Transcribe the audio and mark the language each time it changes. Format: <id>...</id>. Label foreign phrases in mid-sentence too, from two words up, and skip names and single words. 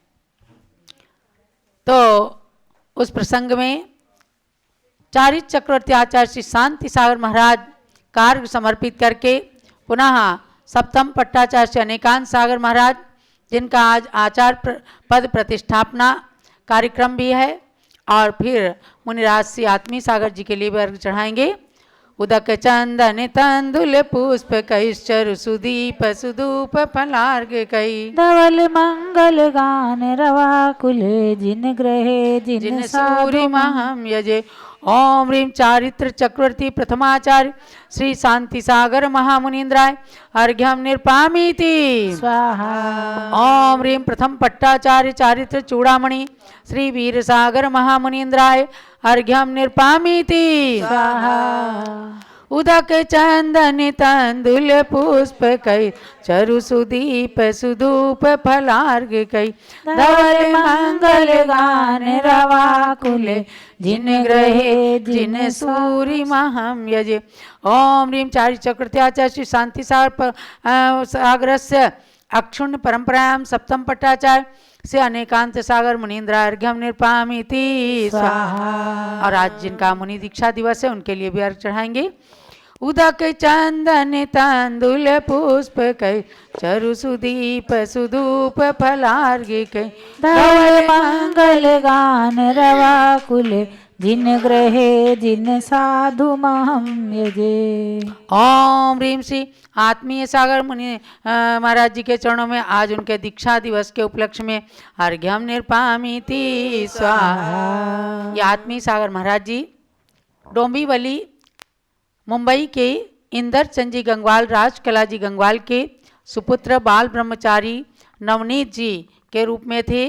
<hi>तो उस प्रसंग में चारित्र चक्रवर्ती आचार्य श्री शांति सागर महाराज कार्य समर्पित करके पुनः सप्तम पट्टाचार्य श्री अनेकांत सागर महाराज, जिनका आज आचार्य पद प्रतिष्ठापना कार्यक्रम भी है, और फिर मुनिराज श्री आत्मीय सागर जी के लिए भी अर्घ चढ़ाएंगे।</hi> <sa>उदक चंदन तंदुल पुष्प कैश्चर सुदीप सुधूप फलार्घ कई। धवल मंगल गान रवा कुले, जिन ग्रहे जिन सूर्य महम यजे। ओम ह्रीम चारित्र चक्रवर्ती प्रथमाचार्य श्री शांति सागर महामुनीन्द्राय अर्घ्यम निरपामीति स्वाहा। ओम ह्रीम प्रथम पट्टाचार्य चारित्र चूड़ामणि श्री वीर सागर महामुनीन्द्राय अर्घ्यम निरपामीति स्वाहा। उदक चंदन तंदुल पुष्प कई, चरु सुदीप सुधूप फलार्घ कई। धवल मंगल गान रवा कुले, जिन ग्रहे जिन सूर्य महम यजे। ओम ह्रीम चारि चक्रवर्त्याचार्य श्री शांति सागरस्य अक्षुण्ण परंपरायां सप्तम पट्टाचार्य से अनेकांत सागर मुनीन्द्र अर्घ्यम निरपामीति स्वाहा।</sa> <hi>और आज जिनका मुनि दीक्षा दिवस है उनके लिए भी अर्घ चढ़ाएंगे।</hi> <sa>उदक चंदन तंदुल पुष्प कई, चरु सुदीप सुधूप फलार्घ कई। धवल मंगल गान रवा कुले, जिन ग्रहे जिन साधु महम यजे। ओम ह्रीम</sa> <hi>श्री आत्मीय सागर मुनि महाराज जी के चरणों में आज उनके दीक्षा दिवस के उपलक्ष्य में</hi> <sa>अर्घ्यम निरपामीति स्वाहा।</sa> <hi>ये आत्मीय सागर महाराज जी डोंबिवली मुंबई के इंदर चंद जी गंगवाल राजकला जी गंगवाल के सुपुत्र बाल ब्रह्मचारी नवनीत जी के रूप में थे।</hi>